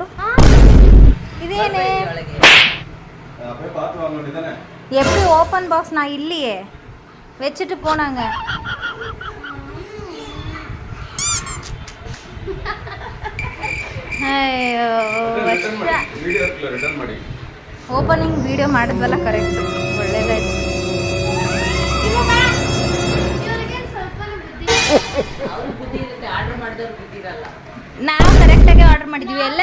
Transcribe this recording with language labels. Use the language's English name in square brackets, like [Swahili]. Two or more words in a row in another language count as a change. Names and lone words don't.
[Tamil] ಇದೇನೇ எப்படி [English] open box [Tamil] நான் இல்லையே, வச்சுட்டு போனாங்க. [Kannada] ಅಯ್ಯೋ, ಓಪನಿಂಗ್ ವಿಡಿಯೋ ಮಾಡಿದ್ವಲ್ಲ, ಕರೆಕ್ಟ್, ಒಳ್ಳೇದಾಯ್ತು. ನಾವು ಕರೆಕ್ಟಾಗಿ ಆರ್ಡರ್ ಮಾಡಿದ್ವಿ ಎಲ್ಲ.